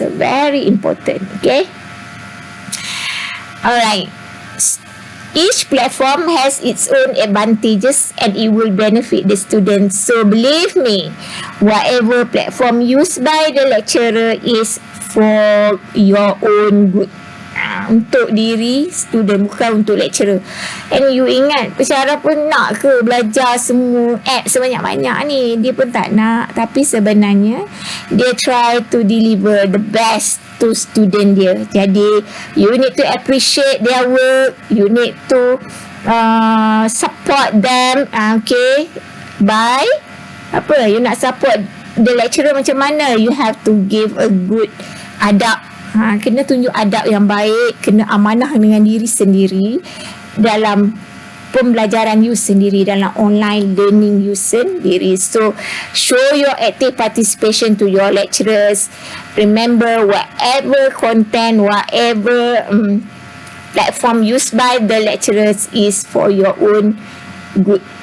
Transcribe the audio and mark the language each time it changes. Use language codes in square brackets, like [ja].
[en] So very important. Okay, alright. Each platform has its own advantages and it will benefit the students. So believe me, whatever platform used by the lecturer is for your own good. [ms] Untuk diri student, bukan untuk lecturer. And you ingat, pensyarah pun nak ke belajar semua app sebanyak-banyak ni? Dia pun tak nak. Tapi sebenarnya dia [en] try to deliver the best [ms] to student dia. [en] Jadi you need to appreciate their work, you need to support them. [ms] Okay, by apa, you nak support the lecturer macam mana? [en] You have to give a good adab. [ms] Kena tunjuk adab yang baik, kena amanah dengan diri sendiri dalam pembelajaran you sendiri, dalam online learning you sendiri. [en] So show your active participation to your lecturers. Remember, whatever content, whatever platform used by the lecturers is for your own good.